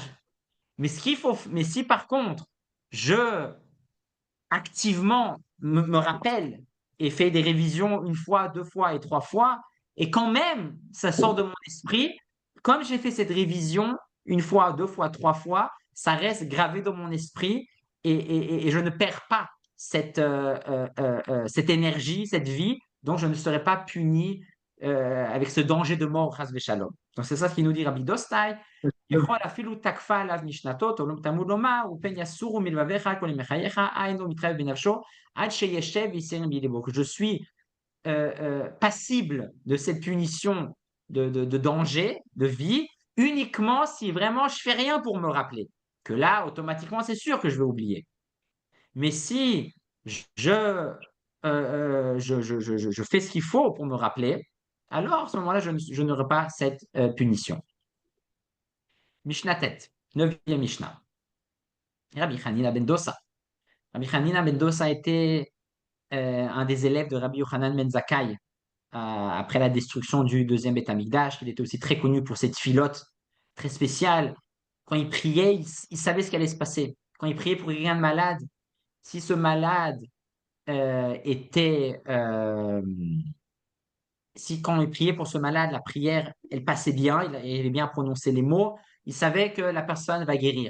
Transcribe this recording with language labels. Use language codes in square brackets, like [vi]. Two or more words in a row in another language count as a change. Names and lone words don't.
[fr] Mais si par contre, je activement me rappelle et fais des révisions 1 fois, 2 fois et 3 fois, et quand même, ça sort de mon esprit, comme j'ai fait cette révision 1 fois, 2 fois, 3 fois, ça reste gravé dans mon esprit et je ne perds pas cette énergie, cette vie, donc je ne serai pas puni avec ce danger de mort, [he] חס שלום. [fr] Donc c'est ça ce qu'il nous dit Rabbi Dostai. [he] יכול אפילו תקפה עליו משנתו, תלמוד לומר, ופן יסורו מלבביך כל ימי חייך, היינו מתחייב בנפשו, עד שישב ויסיים בידיבו. [fr] Que je suis passible de cette punition de danger, de vie, uniquement si vraiment je fais rien pour me rappeler. Que là, automatiquement, c'est sûr que je vais oublier. Mais si je fais ce qu'il faut pour me rappeler, alors à ce moment-là, je n'aurai pas cette punition. Mishnah Tet, 9e Mishnah. Rabbi Hanina ben Dosa. Rabbi Hanina ben Dosa était un des élèves de Rabbi Yochanan ben Zakkai après la destruction du deuxième Beth Amikdash. Il était aussi très connu pour cette filote très spéciale. Quand il priait, il savait ce qui allait se passer. Quand il priait pour quelqu'un de malade, si ce malade si quand il priait pour ce malade, la prière, elle passait bien, il avait bien prononcé les mots, il savait que la personne va guérir.